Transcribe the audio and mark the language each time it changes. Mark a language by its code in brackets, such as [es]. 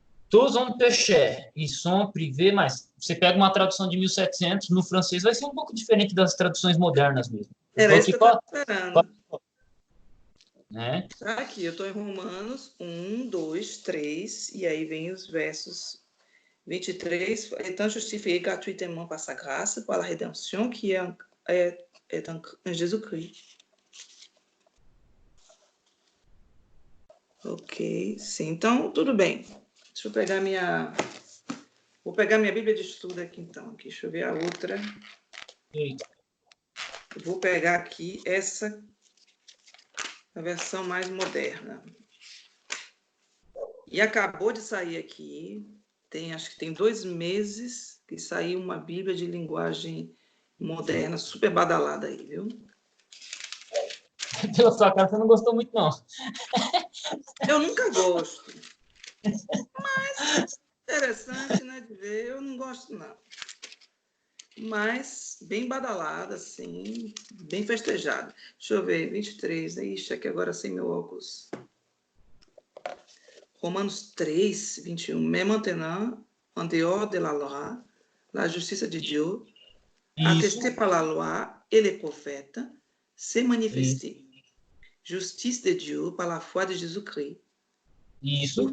[fr] Tous ont péché e sont privés, [pt] mas você pega uma tradução de 1700, no francês vai ser um pouco diferente das traduções modernas mesmo. Era isso que eu estava esperando. Né? Tá aqui, eu estou em Romanos 1, 2, 3, e aí vem os versos 23. [fr] Étant justifié gratuitement par sa grâce, par la rédemption qui est en Jésus-Christ. [pt] Ok, sim. Então, tudo bem. Deixa eu pegar minha... Vou pegar minha Bíblia de estudo aqui, então. Aqui, deixa eu ver a outra. Eita. Eu vou pegar aqui essa, a versão mais moderna. E acabou de sair aqui, acho que tem 2 meses que saiu uma Bíblia de linguagem moderna, super badalada aí, viu? Pela sua cara, você não gostou muito, não. Eu nunca gosto. Mas interessante, né, de ver. Eu não gosto, não. Mas bem badalada, assim, bem festejada. Deixa eu ver, 23. Ixi, aqui agora sem meu óculos. Romanos 3, 21. [fr] Mais maintenant, en dehors de la loi, la justice de Dieu, attestée par la loi et les prophètes, s'est manifestée. Justice de Dieu par la foi de Jésus-Christ. [pt] Isso.